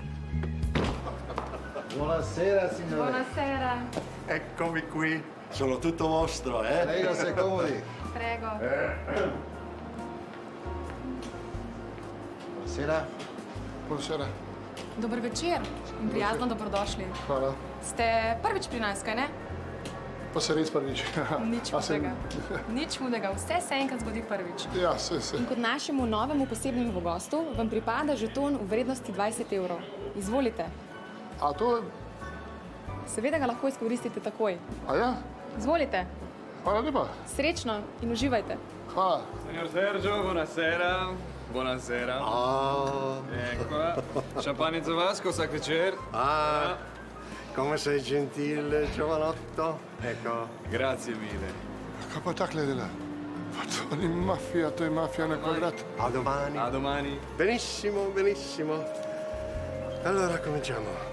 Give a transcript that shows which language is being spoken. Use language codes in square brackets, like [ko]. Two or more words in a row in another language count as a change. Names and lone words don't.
[it] Buonasera, signore. Buonasera. Eccomi qui. Sono tutto vostro, eh? Prego, se comodi. Prego. Buonasera. Buonasera. [sl] Dober večer in prijazno dobrodošli. Hvala. Ste prvič pri nas, kaj ne? Pa se res prvič. Nič mudega. Nič mudega, vse se enkrat zgodi prvič. Ja, se. In kot našemu novemu posebnemu gostu vam pripada žeton v vrednosti 20 €. Izvolite. A to... Seveda ga lahko izkoristite takoj. A ja? Izvolite. Hvala lepa. Srečno in uživajte. Hvala. [it] Signor Sergio, buonasera. Buonasera. Eccola. [sl] Šampanec za vas, ko vsak večer. [it] Come sei gentile, giovanotto. Ecco. Grazie mille. [sl] Kaj pa takle dela? Pa to ni mafija, to je mafija na kvadrat. [it] A domani. A domani. Benissimo, benissimo. Allora, cominciamo.